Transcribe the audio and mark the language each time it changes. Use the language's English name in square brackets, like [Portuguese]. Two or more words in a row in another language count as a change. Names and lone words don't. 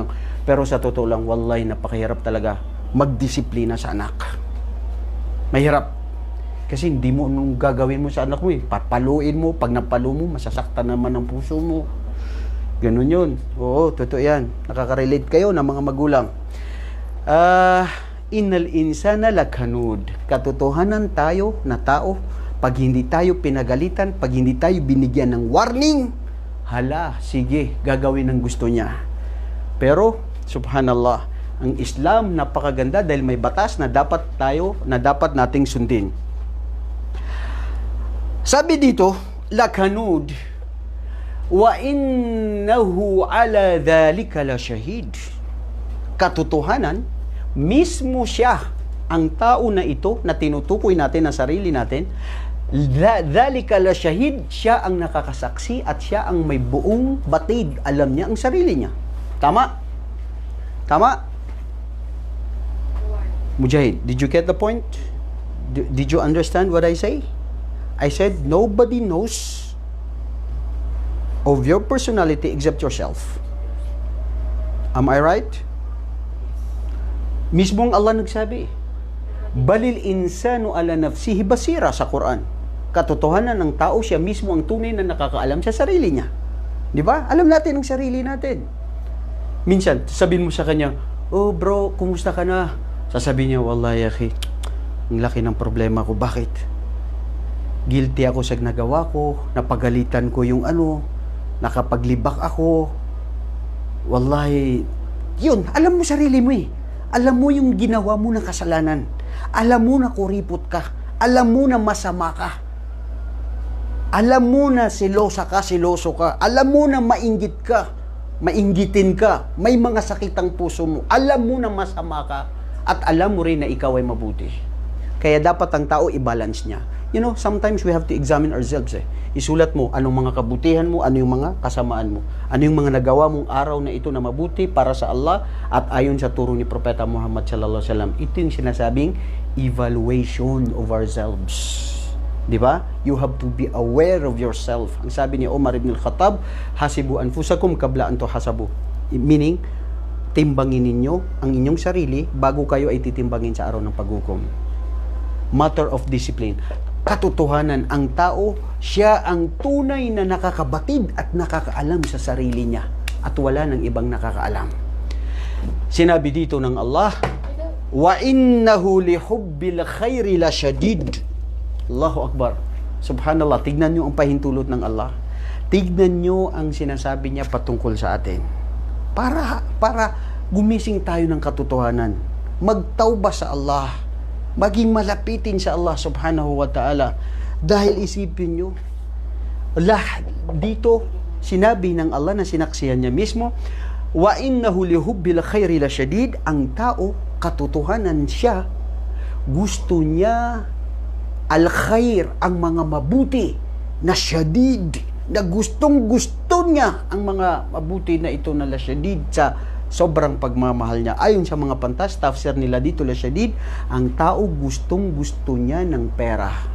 [Filipino] Pero sa totoo lang, wallahi, napakahirap talaga magdisiplina sa anak. Mahirap. Kasi hindi mo anong gagawin mo sa anak mo eh. Papaluin mo. Pag napalo mo, masasaktan naman ang puso mo. Ganun yun. Oo, totoo yan. Nakaka-relate kayo na mga magulang. [Arabic] إن الإنسان لكنود. [Filipino] Katotohanan tayo na tao. Pag hindi tayo pinagalitan, pag hindi tayo binigyan ng warning, hala, sige, gagawin ang gusto niya. Pero, subhanallah, ang Islam napakaganda dahil may batas na dapat nating sundin. Sabi dito, [Arabic] لكنود، وإنه على ذلك لشهيد. [Filipino] Katotohanan, mismo siya, ang tao na ito na tinutukoy natin na sarili natin, [Arabic] ذلك لشهيد, [Filipino] siya ang nakakasaksi at siya ang may buong batid. Alam niya ang sarili niya. Tama? Tama? [English] Mujahid, did you get the point? Did you understand what I say? I said, nobody knows of your personality except yourself. Am I right? [Filipino] Mismong Allah nagsabi, [Arabic] بل الإنسان على نفسه بصيرة sa Quran. [Filipino] Katotohanan ng tao, siya mismo ang tunay na nakakaalam sa sarili niya. Di ba? Alam natin ang sarili natin. Minsan, sabihin mo sa kanya, [English] oh bro, [Filipino] kumusta ka na? Sasabihin niya, [Arabic] والله أخي, [Filipino] ang laki ng problema ko. Bakit? Guilty ako sa nagawa ko, napagalitan ko yung nakapaglibak ako. Wallahi, yun, alam mo sarili mo eh. Alam mo yung ginawa mo ng kasalanan. Alam mo na kuripot ka. Alam mo na masama ka. Alam mo na siloso ka. Alam mo na mainggit ka. Mainggitin ka. May mga sakit ang puso mo. Alam mo na masama ka. At alam mo rin na ikaw ay mabuti. Kaya dapat ang tao i-balance niya. [English] You know, sometimes we have to examine ourselves eh. [Filipino] Isulat mo anong mga kabutihan mo, ano yung mga kasamaan mo. Ano yung mga nagawa mong araw na ito na mabuti para sa Allah at ayon sa turo ni Propeta Muhammad [Arabic] صلى الله عليه وسلم. [Filipino] Ito yung sinasabing [English] evaluation of ourselves. [Filipino] Di ba? [English] You have to be aware of yourself. [Filipino] Ang sabi ni Umar ibn al-Khattab, [Arabic] حاسبوا أنفسكم قبل أن تحاسبوا. [Filipino] Meaning, timbangin ninyo ang inyong sarili bago kayo ay titimbangin sa araw ng paghukom. [English] Matter of discipline. [Filipino] Katotohanan, ang tao, siya ang tunay na nakakabatid at nakakaalam sa sarili niya. At wala ng ibang nakakaalam. Sinabi dito ng Allah, [Arabic] وإنه لحب الخير لشديد. الله أكبر. Subhanallah, [Filipino] tignan nyo ang pahintulot ng Allah. Tignan nyo ang sinasabi niya patungkol sa atin. Para gumising tayo ng katotohanan. Magtauba sa Allah. Maging malapitin sa Allah [Arabic] سبحانه وتعالى. [Filipino] Dahil isipin nyo, dito sinabi ng Allah na sinaksihan niya mismo, [Arabic] وإنه لحب الخير لشديد. [Filipino] Ang tao, katotohanan siya, gusto niya al-khair, ang mga mabuti, na shadid, na gustong-gusto niya ang mga mabuti na ito na [Arabic] لشديد [Filipino] sa sobrang pagmamahal niya. Ayon sa mga pantas, tafsir nila dito [Arabic] لشديد, [Filipino] ang tao gustong-gusto niya ng pera.